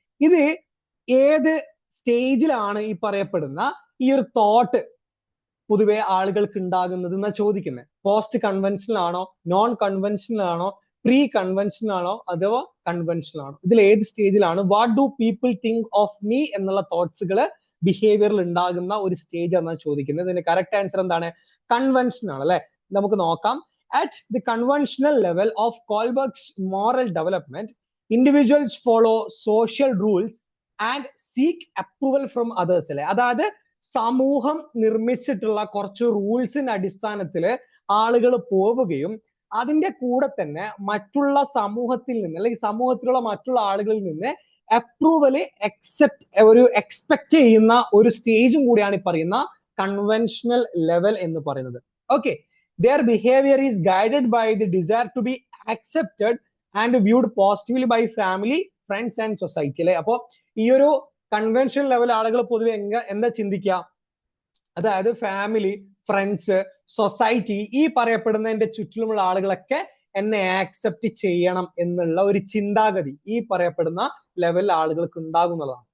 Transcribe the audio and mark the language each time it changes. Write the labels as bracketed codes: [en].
[ml] ഇത് ഏത് സ്റ്റേജിലാണ് ഈ പറയപ്പെടുന്ന ഈ ഒരു തോട്ട് പൊതുവെ ആളുകൾക്ക് ഉണ്ടാകുന്നത് എന്നാ ചോദിക്കുന്നത്? പോസ്റ്റ് കൺവെൻഷനൽ ആണോ, നോൺ കൺവെൻഷനൽ ആണോ, പ്രീ കൺവെൻഷനൽ ആണോ, അഥവാ കൺവെൻഷനൽ ആണോ? ഇതിൽ ഏത് സ്റ്റേജിലാണ് [en] what do people think of me [ml] എന്നുള്ള തോട്ട്സുകൾ ബിഹേവിയറിൽ ഉണ്ടാകുന്ന ഒരു സ്റ്റേജ് എന്നാണ് ചോദിക്കുന്നത്. ഇതിന്റെ കറക്റ്റ് ആൻസർ എന്താണ്? കൺവെൻഷൻ ആണ് അല്ലെ. നമുക്ക് നോക്കാം. [en] At the conventional level of Kohlberg's moral development, individuals follow social rules and seek approval from others [ml] അല്ലെ. അതായത് സമൂഹം നിർമ്മിച്ചിട്ടുള്ള കുറച്ച് റൂൾസിന്റെ അടിസ്ഥാനത്തിൽ ആളുകൾ പോവുകയും അതിന്റെ കൂടെ തന്നെ മറ്റുള്ള സമൂഹത്തിൽ നിന്ന് അല്ലെങ്കിൽ സമൂഹത്തിലുള്ള മറ്റുള്ള ആളുകളിൽ നിന്ന് അപ്രൂവല് എക്സ്പെക്ട് ചെയ്യുന്ന ഒരു സ്റ്റേജും കൂടിയാണ് ഈ പറയുന്ന കൺവെൻഷണൽ ലെവൽ എന്ന് പറയുന്നത്. [en] okay, their behavior is guided by the desire to be accepted and viewed positively by family, friends and society [ml] അല്ലെ. അപ്പോ ഈ ഒരു കൺവെൻഷണൽ ലെവൽ ആളുകൾ പൊതുവെ എന്താ ചിന്തിക്കുക? അതായത് ഫാമിലി, ഫ്രണ്ട്സ്, സൊസൈറ്റി, ഈ പറയപ്പെടുന്നതിന്റെ ചുറ്റിലുമുള്ള ആളുകളൊക്കെ എന്നെ ആക്സെപ്റ്റ് ചെയ്യണം എന്നുള്ള ഒരു ചിന്താഗതി ഈ പറയപ്പെടുന്ന ലെവലിൽ ആളുകൾക്ക് ഉണ്ടാകുന്നതാണ്.